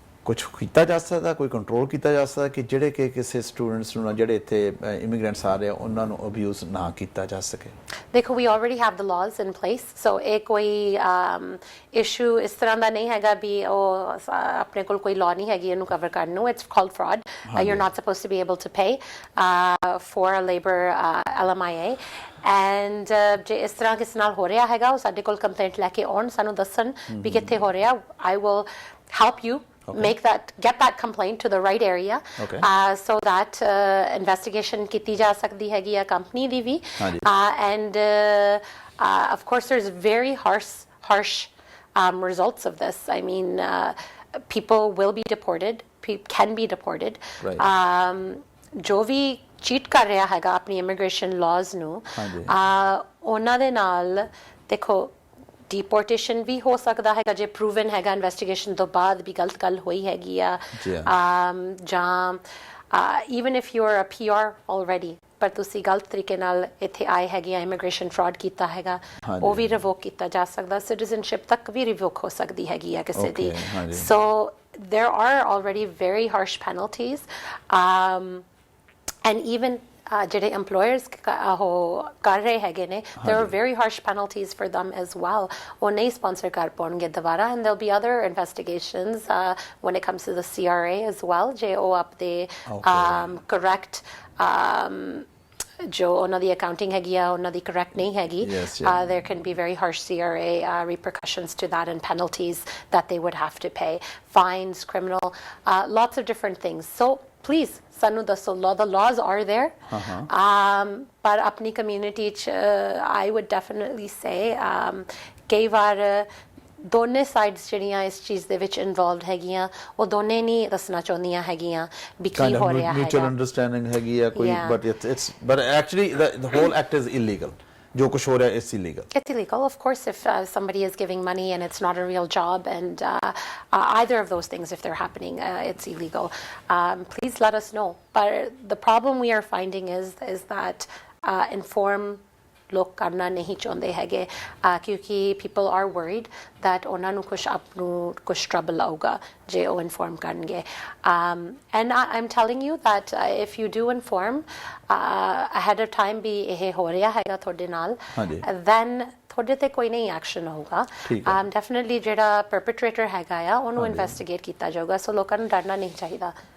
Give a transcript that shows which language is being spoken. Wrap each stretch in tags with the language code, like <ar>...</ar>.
<pa>ਕੁਝ ਕੀਤਾ ਜਾ ਸਕਦਾ, ਕੋਈ ਕੰਟਰੋਲ ਕੀਤਾ ਜਾ ਸਕਦਾ ਕਿ ਜਿਹੜੇ ਕਿ ਕਿਸੇ ਸਟੂਡੈਂਟਸ ਨੂੰ ਜਿਹੜੇ ਇੱਥੇ ਇਮੀਗ੍ਰੈਂਟਸ ਆ ਰਹੇ ਆ ਉਹਨਾਂ ਨੂੰ ਅਬਿਊਜ਼ ਨਾ ਕੀਤਾ ਜਾ ਸਕੇ? ਦੇਖੋ</pa> <en>we already have the laws in place, so</en> <pa>ਇਹ ਕੋਈ issue ਇਸ ਤਰ੍ਹਾਂ ਦਾ ਨਹੀਂ ਹੈਗਾ ਵੀ ਉਹ ਆਪਣੇ ਕੋਲ ਕੋਈ law ਨਹੀਂ ਹੈਗੀ ਇਹਨੂੰ ਕਵਰ ਕਰਨ ਨੂੰ.</pa> <en>It's called fraud. You're not supposed to be able to pay for a labor LMIA.</en> <pa>And ਜੇ ਇਸ ਤਰ੍ਹਾਂ ਕਿਸੇ ਨਾਲ ਹੋ ਰਿਹਾ ਹੈਗਾ ਉਹ ਸਾਡੇ ਕੋਲ ਕੰਪਲੇਂਟ ਲੈ ਕੇ ਆਉਣ, ਸਾਨੂੰ ਦੱਸਣ ਵੀ ਕਿੱਥੇ ਹੋ ਰਿਹਾ.</pa> <en>I will help you get that complaint to the right area, so that investigation</en> <pa>ਕੀਤੀ ਜਾ ਸਕਦੀ ਹੈਗੀ ਆ company ਦੀ we.</pa> <en>And of course there's very harsh results of this. I mean, people will be deported, can be deported.</en> <pa>ਜੋ ਵੀ cheat ਕਰ ਰਿਹਾ ਹੈਗਾ ਆਪਣੀ ਇਮੀਗ੍ਰੇਸ਼ਨ ਲਾਜ਼ ਨੂੰ, ਉਹਨਾਂ ਦੇ ਨਾਲ ਦੇਖੋ deportation ਵੀ ਹੋ ਸਕਦਾ ਹੈਗਾ ਜੇ proven ਹੈਗਾ ਇਨਵੈਸਟੀਗੇਸ਼ਨ ਤੋਂ ਬਾਅਦ ਵੀ ਗਲਤ ਗੱਲ ਹੋਈ ਹੈਗੀ ਆ, ਜਾਂ</pa> <en>even if you're a PR already</en> <pa>ਪਰ ਤੁਸੀਂ ਗਲਤ ਤਰੀਕੇ ਨਾਲ ਇੱਥੇ ਆਏ ਹੈਗੇ ਆ, ਇਮੀਗ੍ਰੇਸ਼ਨ ਫਰਾਡ ਕੀਤਾ ਹੈਗਾ, ਉਹ ਵੀ ਰਿਵੋਕ ਕੀਤਾ ਜਾ ਸਕਦਾ. ਸਿਟੀਜ਼ਨਸ਼ਿਪ ਤੱਕ ਵੀ ਰਿਵੋਕ ਹੋ ਸਕਦੀ ਹੈਗੀ ਆ ਕਿਸੇ ਦੀ.</pa> <en>So there are already very harsh penalties, and even</en> <pa>ਜਿਹੜੇ employers ਕਰ ਰਹੇ ਹੈਗੇ ਨੇ,</pa> <en>there are very harsh penalties for them as well.</en> <pa>ਉਹ ਨਹੀਂ sponsor ਕਰ ਪਾਉਣਗੇ ਦੁਬਾਰਾ,</pa> <en>and there'll be other investigations when it comes to the CRA as well,</en> <pa>ਜੇ ਉਹ ਆਪਦੇ correct ਜੋ ਉਹਨਾਂ ਦੀ accounting ਹੈਗੀ ਆ ਉਹਨਾਂ ਦੀ correct ਨਹੀਂ ਹੈਗੀ,</pa> <en>there can be very harsh CRA repercussions to that and penalties that they would have to pay, fines, criminal, lots of different things.</en> <pa>So please ਸਾਨੂੰ ਦੱਸੋ,</pa> <en>the laws are there,</en> <pa>ਪਰ ਆਪਣੀ community ਚ</pa> <en>I would definitely say</en> <pa>ਕਈ ਵਾਰ ਦੋਨੇ sides ਜਿਹੜੀਆਂ ਇਸ ਚੀਜ਼ ਦੇ ਵਿੱਚ ਇਨਵੋਲਵਡ ਹੈਗੀਆਂ ਉਹ ਦੋਨੇ ਨਹੀਂ ਦੱਸਣਾ ਚਾਹੁੰਦੀਆਂ ਹੈਗੀਆਂ ਵੀ ਕੀ ਹੋ ਰਿਹਾ ਹੈਗਾ.</pa> <en>mutual understanding</en> <pa>ਹੈਗੀ ਆ ਕੋਈ,</pa> <en>but actually the whole act is illegal.</en> <pa>ਜੋ ਕੁਝ ਹੋ ਰਿਹਾ</pa> <en>is illegal. It's illegal, of course, if somebody is giving money and it's not a real job, and either of those things if they're happening, it's illegal. Please let us know. But the problem we are finding is that inform</en> <pa>ਲੋਕ ਕਰਨਾ ਨਹੀਂ ਚਾਹੁੰਦੇ ਹੈਗੇ, ਕਿਉਂਕਿ</pa> <en>people are worried that</en> <pa>ਉਹਨਾਂ ਨੂੰ ਕੁਛ trouble ਆਊਗਾ ਜੇ ਉਹ inform ਕਰਨਗੇ.</pa> <en>And I'm telling you that if you do inform ahead of time</en> <pa>ਵੀ ਇਹ ਹੋ ਰਿਹਾ ਹੈਗਾ ਤੁਹਾਡੇ ਨਾਲ, then ਤੁਹਾਡੇ ਤੇ ਕੋਈ ਨਹੀਂ ਐਕਸ਼ਨ ਹੋਊਗਾ. ਡੈਫੀਨਿਟਲੀ ਜਿਹੜਾ perpetrator ਹੈਗਾ ਆ ਉਹਨੂੰ ਇਨਵੈਸਟੀਗੇਟ ਕੀਤਾ ਜਾਊਗਾ. ਸੋ ਲੋਕਾਂ ਨੂੰ ਡਰਨਾ ਨਹੀਂ ਚਾਹੀਦਾ.</pa>